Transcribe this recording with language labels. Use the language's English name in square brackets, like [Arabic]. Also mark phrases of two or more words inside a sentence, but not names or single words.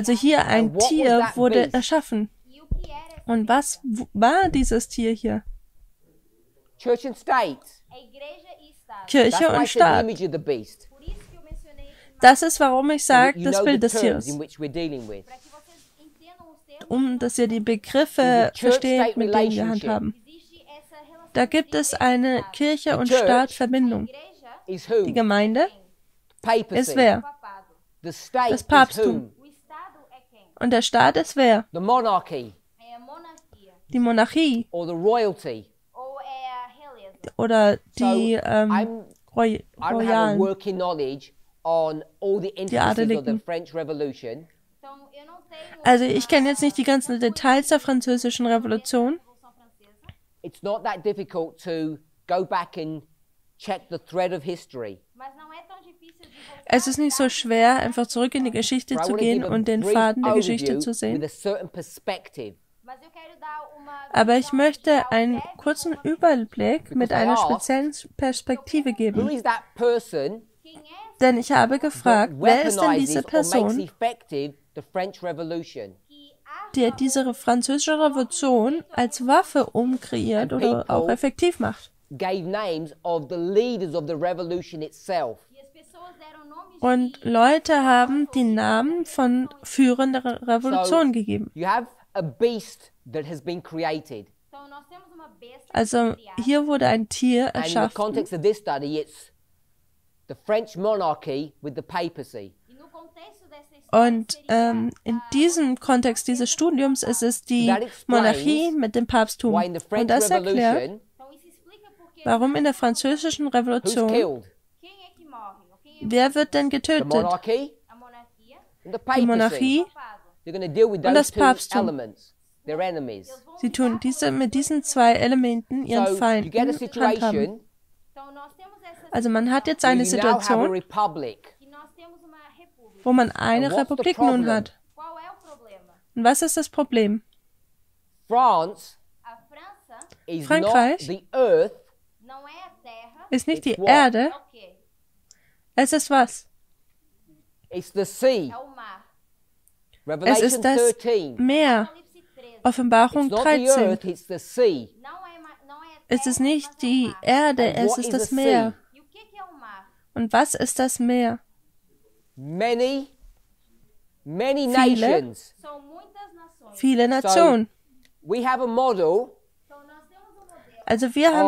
[German] Also hier ein [English] And what was [German] Tier [English] that [German] wurde [English] beast? [German] erschaffen. [Portuguese] E o que era essa [German] Und was war dieses Tier hier? [English] Church and state. [Portuguese] a igreja e Estado. [English] That's [German] Kirche [English] why I [German] und [English] said the [German] Staat. [English] image of the beast. [Portuguese] Por isso que eu mencionei [German] Das ist, warum ich [English] So [German] sage, [English] that you [German] das [English] know the [German] Bild des [English] terms [German] Tieres. [English] in which we're dealing with. [Portuguese] para que vocês entendam os termos. [German] Dass ihr die Begriffe [English] There's a [German] versteht, [English] church-state [German] mit denen wir [English] relationship. [German] handhaben. [Portuguese] Existe essa relação [German] Da gibt [Portuguese] entre [German] es [Portuguese] igreja e [German] eine [Portuguese] Estado. [German] Kirche- und [English] Church [German] Staatverbindung. [Portuguese] Igreja, [English] Is who? [German] Die Gemeinde [English] Papacy. [German] ist wer? [Portuguese] papado. [English] The state [German] Das [English] is [German] Papsttum. [English] whom? [Portuguese] O Estado é quem? [German] Und der Staat ist wer? [English] The monarchy [Portuguese] É a monarquia [German] Die Monarchie [English] or the royalty. [Portuguese] ou é a realeza. [German] oder [English] So [German] die [English] I don't have a [German] Royalen. [English] working knowledge on all the intricacies of the [German] Adeligen. [English] French Revolution. [Portuguese] Então, eu não tenho [German] Also ich kenne jetzt nicht die ganzen Details der französischen Revolution. [Portuguese] Revolução Francesa, [English] It's not that difficult to go back and check the thread of history. [Portuguese] mas não é tão difícil de voltar [German] Es ist nicht so schwer, einfach zurück in die Geschichte [English] But I [German] zu [English] want to [German] gehen [English] give a [German] und den [English] brief [German] Faden der Geschichte [English] overview [German] zu [English] with [German] sehen. [English] a certain perspective. [Portuguese] Mas eu quero dar uma [German] Aber ich [Portuguese] visão [German] möchte [Portuguese] geral [German] einen [Portuguese] breve [German] kurzen [Portuguese] como [German] Überblick mit [English] I [German] einer [English] asked, [German] speziellen Perspektive [English] Who [German] geben. [English] is that person [Portuguese] quem é [German] Denn ich habe [English] that [German] gefragt, wer ist denn diese [English] weaponizes or makes [German] Person, [English] effective the French Revolution? [Portuguese] que age [German] die diese französische Revolution als Waffe umkreiert oder auch effektiv macht? [English] Gave names of the leaders of the revolution itself. [Portuguese] e as pessoas deram nomes [German] Und Leute haben die Namen von Führern der Revolution gegeben. [English] You have a beast that has been created. [Portuguese] Então, nós temos uma besta [German] Also [Portuguese] criada. [German] hier wurde ein Tier [English] And in the [German] erschaffen. [English] context of this study, it's the French monarchy with the papacy. [Portuguese] E no contexto dessa história [German] Und [Portuguese] seria [German] in diesem Kontext dieses Studiums ist es die [English] That explains [German] Monarchie mit dem Papsttum. [English] Why in the [German] Und [English] French [German] das erklärt, [English] Revolution, [Portuguese] então isso explica porque [German] warum in der französischen [English] who's [German] Revolution, [English] killed? [Portuguese] quem é que morre? Ou quem é [German] wer wird denn [English] The [German] getötet? [English] monarchy [Portuguese] a monarquia? [English] and the [German] Die [English] papacy. [German] Monarchie. [Portuguese] Papado. [English] They're going to deal with [German] Und das [English] those two [German] Papsttum. [English] elements. They're enemies. [Portuguese] Eles vão [German] Sie tun mit diesen zwei Elementen ihren [English] So you [German] Feinden [English] get a [German] handhaben. [English] situation [Portuguese] Então nós temos essa [German] Also man hat jetzt [English] where [German] eine [English] you now have a [German] Situation, [English] republic. [Portuguese] que nós temos uma república. [German] wo man eine [English] And what's the [German] Republik nun [English] problem? [German] hat. [Portuguese] Qual é o problema? [German] Und was ist das Problem? [English] France [Portuguese] A França [English] is [German] Frankreich [English] not the earth, [Portuguese] não é a terra, [German] Ist nicht die [English] It's what? [German] Erde, [Portuguese] é o quê? [German] es ist was? [English] it's the sea. [Portuguese] É o mar. [German] Es [English] Revelation ist das 13. [German] Meer. [Portuguese] Apocalipse 13. [German] Offenbarung [English] It's not the [German] 13. [English] earth, it's the sea. [Portuguese] Não é a [German] Es [Portuguese] terra, [German] ist nicht [Portuguese] mas é o [German] die [Portuguese] mar. [German] Erde, [English] And [German] es [English] what [German] ist [English] is [German] das [English] the [German] Meer. [English] sea? [Portuguese] E o que é o mar? [German] Und was ist das Meer? [English] Many [German] Viele. [English] nations. [Portuguese] São muitas nações. [German] Viele Nationen. [English] We have a model [Portuguese] Então nós temos um modelo [German] Also wir haben